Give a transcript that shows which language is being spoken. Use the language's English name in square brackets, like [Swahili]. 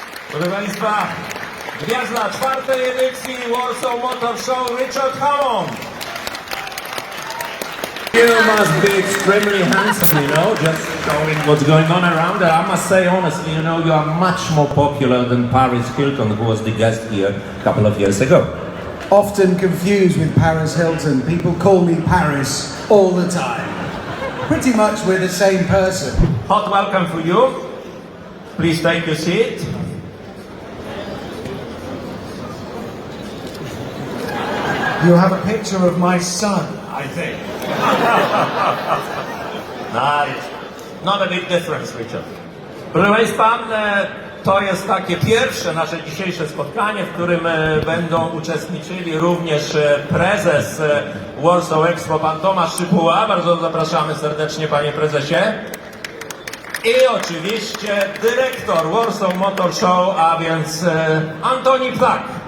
[Polish] Proszę Państwa, gwiazda czwartej edycji Warsaw Motor Show, Richard Hammond. [English] You must be extremely handsome, just showing what's going on around there. I must say honestly, you are much more popular than Paris Hilton, who was the guest here a couple of years ago. Often confused with Paris Hilton. People call me Paris all the time. Pretty much we're the same person. Hot welcome for you. Please take your seat. You have a picture of my son, I think. Nice. Not a big difference, Richard. [Polish] Proszę Państwa, to jest takie pierwsze nasze dzisiejsze spotkanie, w którym będą uczestniczyli również prezes Warsaw Expo, pan Tomasz Szypuła. Bardzo zapraszamy serdecznie, panie prezesie. I oczywiście dyrektor Warsaw Motor Show, a więc Antoni Ptak.